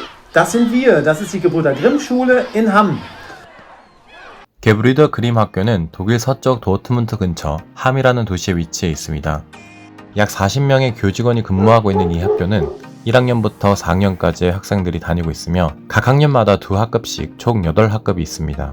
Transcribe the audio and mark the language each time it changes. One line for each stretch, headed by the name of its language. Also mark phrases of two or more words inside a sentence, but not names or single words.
German: Das sind wir. Das ist die Gebrüder Grimm Schule in Hamm.
Korean: 게브리더 그림 학교는 독일 서쪽 도트문트 근처 함이라는 도시에 위치해 있습니다. 약 40명의 교직원이 근무하고 있는 이 학교는 1학년부터 4학년까지의 학생들이 다니고 있으며 각 학년마다 2학급씩 총 8학급이 있습니다.